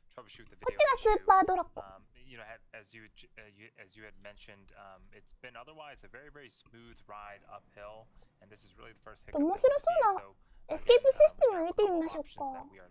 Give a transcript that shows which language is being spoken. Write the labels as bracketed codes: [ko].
[ja] こっちがスーパードラコ。 [en] As you had mentioned, it's been otherwise a very smooth ride uphill, and this is really the first hiccup. [ja] 面白そうなエスケープシステムを見てみましょうか。